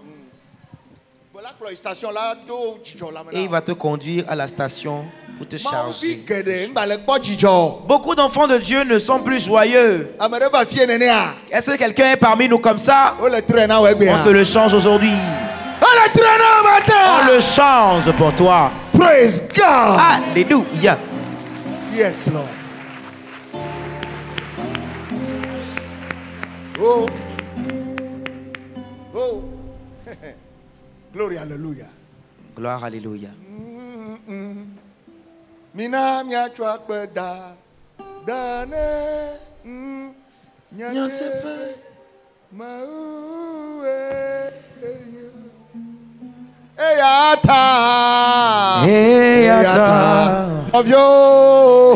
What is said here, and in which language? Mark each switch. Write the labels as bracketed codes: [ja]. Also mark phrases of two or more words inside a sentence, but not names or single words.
[fr] Et il va te conduire à la station pour te charger. Beaucoup d'enfants de Dieu ne sont plus joyeux. Est-ce que quelqu'un est parmi nous comme ça? On te le change aujourd'hui. On le change pour toi. [en] Praise God. Alléluia. Yes, Lord. Oh. Oh. Glory, hallelujah. [fr] Gloire, alléluia. [ee] Mina mia chwakbe da dane nyatepe mauwe eyata ovyo